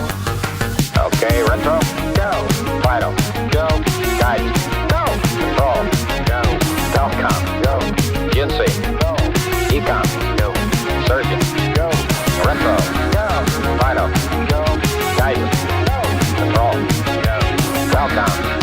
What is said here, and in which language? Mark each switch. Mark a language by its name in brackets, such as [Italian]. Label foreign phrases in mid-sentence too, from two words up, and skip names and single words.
[English] Okay, retro, go. Fido, go. Guidance, go. Control, go. Telcom, go. Jinsei, go. Ecom, go. Surgeon, go. Retro, go. Fido, go. Guidance, go. Control, go. Telcom,